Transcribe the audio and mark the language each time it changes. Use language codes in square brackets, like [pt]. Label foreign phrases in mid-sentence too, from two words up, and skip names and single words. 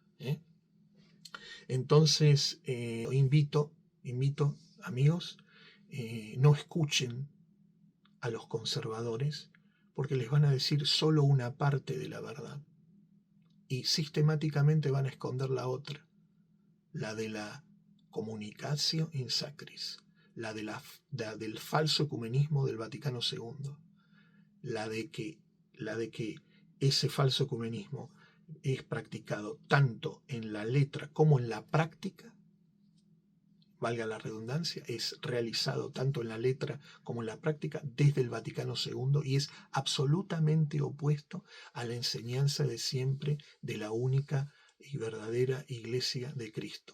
[es] Entonces, invito, amigos, no escuchen a los conservadores porque les van a decir solo una parte de la verdad y sistemáticamente van a esconder la otra, la de la [la] communicatio in sacris, [es] la del falso ecumenismo del Vaticano II, la de que ese falso ecumenismo es practicado tanto en la letra como en la práctica, valga la redundancia, es realizado tanto en la letra como en la práctica desde el Vaticano II y es absolutamente opuesto a la enseñanza de siempre de la única y verdadera Iglesia de Cristo.